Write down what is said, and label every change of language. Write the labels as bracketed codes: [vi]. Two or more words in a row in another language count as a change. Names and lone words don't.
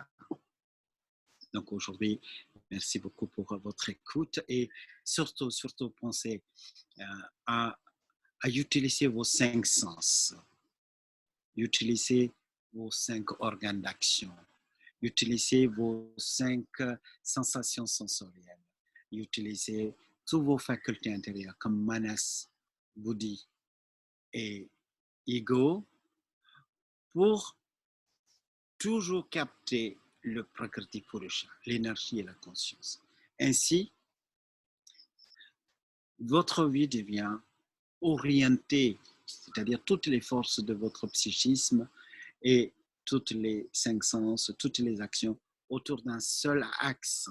[fr] Donc aujourd'hui, merci beaucoup pour votre écoute et surtout pensez à utiliser vos 5 sens, utiliser vos 5 organes d'action, utilisez vos 5 sensations sensorielles, utilisez toutes vos facultés intérieures comme manas, buddhi et ego pour toujours capter le Prakriti Purusha, l'énergie et la conscience. Ainsi, votre vie devient orientée, c'est-à-dire toutes les forces de votre psychisme et toutes les 5 sens, toutes les actions autour d'un seul axe.